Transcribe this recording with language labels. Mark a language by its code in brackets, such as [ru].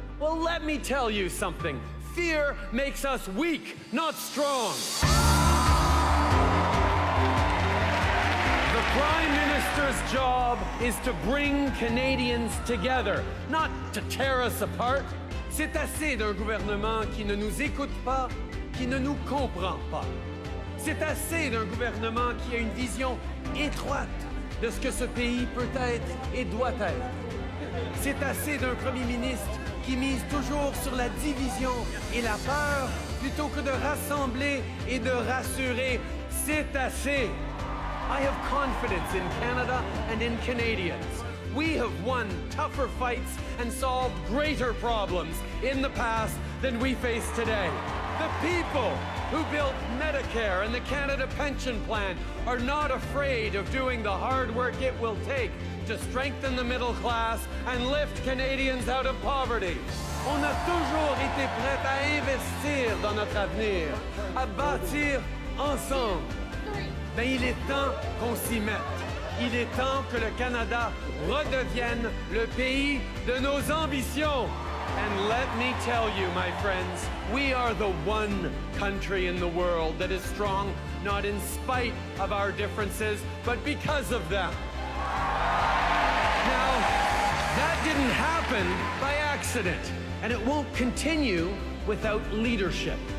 [en] Well, let me tell you something. Fear makes us weak, not strong. The Prime Minister's job is to bring Canadians together, not to tear us apart. [fr] C'est assez d'un gouvernement qui ne nous écoute pas, qui ne nous comprend pas. C'est assez d'un gouvernement qui a une vision étroite de ce que ce pays peut être et doit être. C'est assez d'un Premier ministre qui mise toujours sur la division et la peur plutôt que de rassembler et de rassurer. C'est assez. [en] I have confidence in Canada and in Canadians. We have won tougher fights and solved greater problems in the past than we face today. The people who built Medicare and the Canada Pension Plan are not afraid of doing the hard work it will take to strengthen the middle class and lift Canadians out of poverty. [fr] On a toujours été prêt à investir dans notre avenir, à bâtir ensemble. Ben, il est temps qu'on s'y mette. Il est temps que le Canada redevienne le pays de nos ambitions. [en] And let me tell you, my friends, we are the one country in the world that is strong, not in spite of our differences, but because of them. Now, that didn't happen by accident, and it won't continue without leadership.